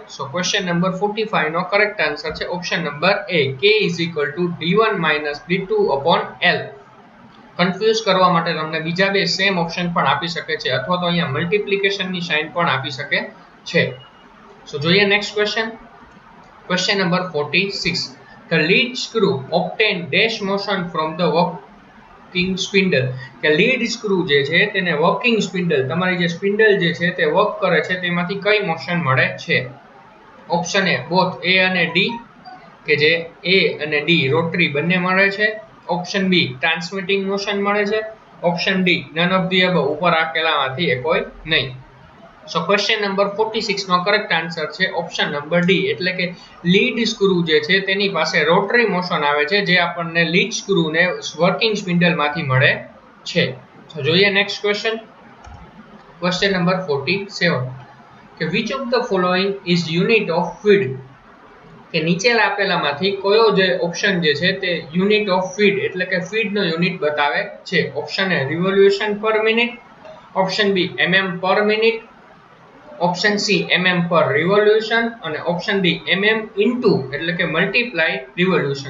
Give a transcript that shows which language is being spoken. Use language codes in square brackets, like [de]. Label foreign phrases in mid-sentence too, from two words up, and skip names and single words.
[gu] સો [en] question number 45 [gu] નો [en] correct answer [gu] છે [en] option number A, [gu] k = d1 - d2/l. કન્ફ્યુઝ કરવા માટે તમને બીજા બે [en] same option [gu] પણ આપી શકે છે, અથવા તો અહીંયા મલ્ટીપ્લિકેશનની સાઇન પણ આપી શકે છે. સો જોઈએ [en] next question. question number 46 the lead screw obtain dash motion from the working spindle, [gu] કે [en] lead screw [gu] જે છે તેને [en] working spindle, [gu] તમારી જે સ્પિન્ડલ જે છે તે વર્ક કરે છે તેમાંથી કઈ મોશન મળે છે? [en] option A both A [gu] અને ડી, કે જે એ અને ડી રોટરી બંને મળે છે. [en] option B transmitting motion [gu] મળે છે. [en] option D none of the above [gu] ઉપર આપેલામાંથી એક હોય નહીં. સો [en] question number 46 [gu] નો [en] correct answer [gu] છે [en] option number D, [gu] એટલે કે [en] lead screw [gu] જે છે તેની પાસે [en] rotary motion [gu] આવે છે, જે આપણને [en] lead screwને working spindleમાંથી [gu] મળે છે. તો જોઈએ [en] next question. question number 47 [gu] કે [en] which of the following is unit of feed, [gu] કે નીચે આપેલામાંથી કયો જે ઓપ્શન જે છે તે [en] unit of feed [gu] એટલે કે ફીડ નો યુનિટ બતાવે છે? [en] option A revolution per minute, option B mm/minute, option C mm/revolution, અને option D mm [gu] એટલે કે [en] multiply revolution.